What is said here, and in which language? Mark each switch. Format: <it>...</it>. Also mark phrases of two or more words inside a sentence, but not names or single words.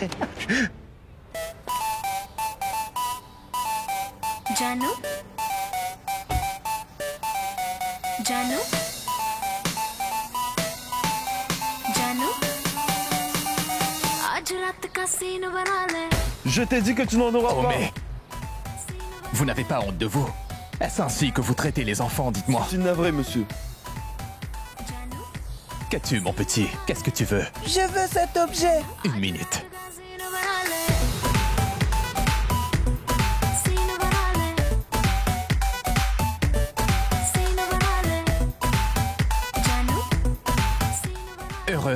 <hi>Janu? Janu? Janu? आज रात का सीन बना ले.</hi> <fr>Je t'ai dit que tu n'en auras Oh pas. mais... Vous n'avez pas honte de vous? Est-ce ainsi que vous traitez les enfants, dites-moi? C'est navré, monsieur. Qu'as-tu, mon petit? Qu'est-ce que tu veux? Je veux cet objet. Une minute. Heureux?</fr>